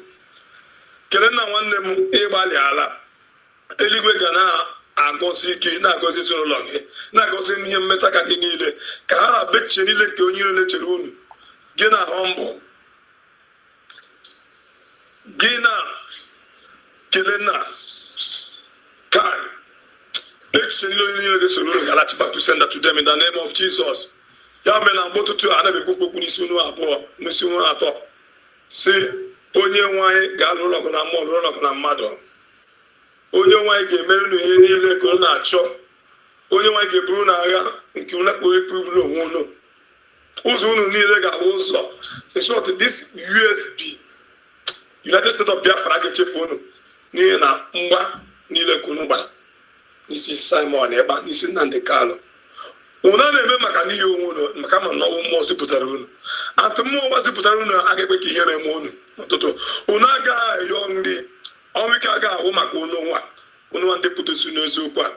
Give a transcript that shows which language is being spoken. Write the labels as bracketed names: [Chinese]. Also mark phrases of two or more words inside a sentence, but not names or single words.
[Igbo] Kelee nna nwanne m ịgbalị ala. Eluigwe ga na-agọzi gị, na-agọzi ezinụlọ gị, na-agọzi ihe mmeta ka gị niile, ka ha na-abụ echiche niile nke onye iro na-echere unu. Gị na Humble, gị na kelee nna Kai, echiche niile onye niile ga-esoro unu ga-alachi [English] back to sender to them in the name of Jesus. [Igbo] Ya mere na mgbe ụtụtụ a na-ekwu okwu n'isi unu abụọ, n'isi unu atọ, si onye nwanyị ga-alụ ụlọ ọgụ na mmụọ, lụrụ ụlọ ọgụ na mmadụ. Onye nwanyị ga-emere unu ihe niile ka unu na-achọ. Onye nwanyị ga-eburu unu agha nke unu ekpuru onwe unu. Ụzọ unu niile ga-abụ ụzọ. [English] In short, this USB, United States of Biafra, [Igbo] ga-echefu unu n'ihi na mgba niile ka unu gbara n'isi Simon Ekpa, n'isi Nnamdi Kanu. Unu na-eme maka n'ihi onwe unu, maka ma n'ọnwụ mmụọ zipụtara unu. Atụ mmụọ zipụtara unu aga-ekwe ka ihere eme unu n'ụtụtụ. Unu agaghị ayọ nri, ọnwụ ike agaghị ahụ maka unu nwa nwa ndị pụtasi n'eziokwu a.